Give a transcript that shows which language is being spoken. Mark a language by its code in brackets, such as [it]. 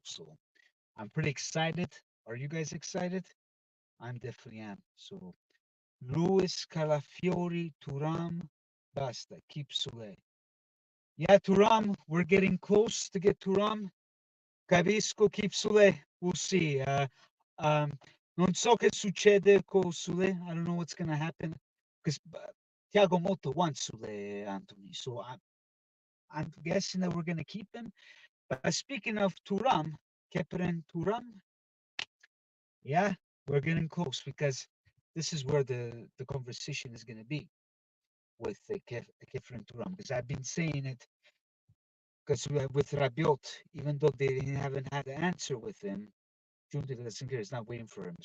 [en] So I'm pretty excited. Are you guys excited? I'm definitely am. So Luis Calafiori, Turam, basta, keep Sule. Yeah, Turam, we're getting close to get Turam. Capisco, keep Sule. We'll see. [it] Um, non so che succede con Sule. [en] I don't know what's going to happen because Thiago Motta wants Sule, Anthony. So I'm guessing that we're going to keep him. But speaking of Turam, Kepren Turam, yeah, we're getting close because this is where the conversation is going to be with Kepren Turam because I've been saying it because with Rabiot, even though they haven't had an answer with him, Junta Sinclair is not waiting for him.